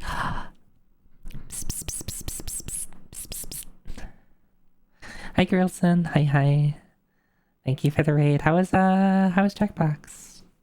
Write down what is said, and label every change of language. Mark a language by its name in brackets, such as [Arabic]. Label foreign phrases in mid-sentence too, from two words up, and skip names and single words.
[English] Pss, pss, pss, pss, pss, pss, pss, pss, pss, pss. Hi Girlson, hi. Thank you for the raid. How was Jackbox?